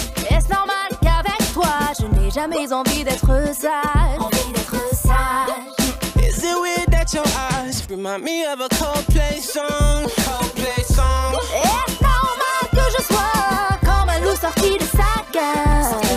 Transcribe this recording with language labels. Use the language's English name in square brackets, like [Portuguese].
[French] Est-ce normal qu'avec toi je n'ai jamais envie d'être sage? Envie d'être sage. [English] Is it weird that your eyes remind me of a Coldplay song? Coldplay song. [French] Est-ce normal que je sois comme un loup sorti de sa cage?